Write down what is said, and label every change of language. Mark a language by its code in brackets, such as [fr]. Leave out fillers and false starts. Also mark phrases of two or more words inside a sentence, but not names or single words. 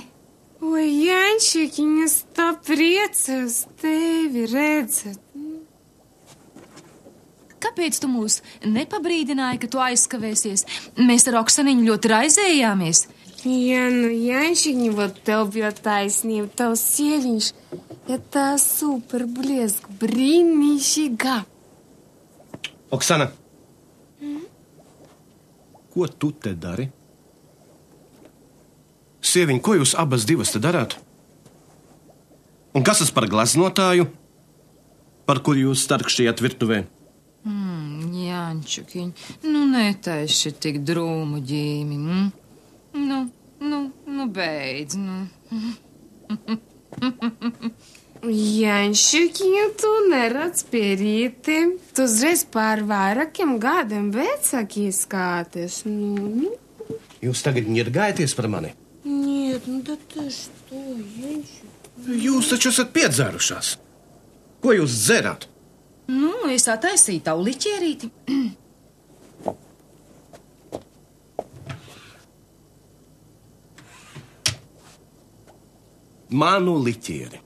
[lv] Oi, Jančakiņ, es tā priecājos tevi redzēt. Kāpēc tu mūs nepabrīdināji, ka tu aizskavēsies? Mēs ar Oksaniņu ļoti raizējāmies. Ja, nu, Jančakiņ, вот tev bija taisnība, tavs sieviņš, [ru] это super блеск, [lv] brīnišķīgā. Oksana, ko tu te dari? Sieviņ, ko jūs abas divas te darāt? Un kas tas par gleznotāju, par kuru jūs starkšķījāt virtuvē? Jančakiņ, nu netaiši tik drūmu ģīmi. Nu, beidz, nu. Janšukiņu, tu neredz pie rītiem. Tu uzreiz pār vairākiem gadiem vecāki izskāties. Nu. Jūs tagad ņirgājaties par mani? [ru] Нет, ну да ты что, [lv] Janšukiņu? Jūs taču esat piedzērušās. Ko jūs dzerat? Nu, es attaisīju tavu liķierīti. Manu liķieri.